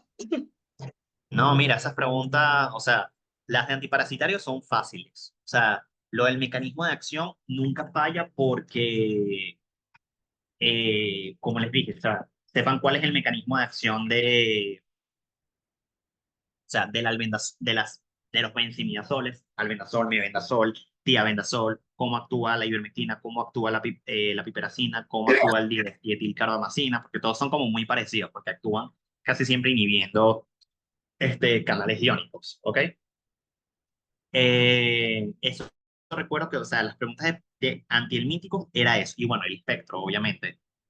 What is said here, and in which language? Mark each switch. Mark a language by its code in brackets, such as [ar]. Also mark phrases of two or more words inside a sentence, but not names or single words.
[es] No, mira, esas preguntas, o sea, las de antiparasitarios son fáciles. O sea, lo del mecanismo de acción nunca falla porque, como les dije, o sea, sepan cuál es el mecanismo de acción o sea, de los benzimidazoles, albendazol, mebendazol, tiabendazol, cómo actúa la ivermectina, cómo actúa la piperacina, cómo actúa el dietilcarbamazina, porque todos son como muy parecidos, porque actúan casi siempre inhibiendo canales iónicos, ¿ok? Eso recuerdo que, o sea, las preguntas de antihelmínticos era eso, y bueno, el espectro, obviamente.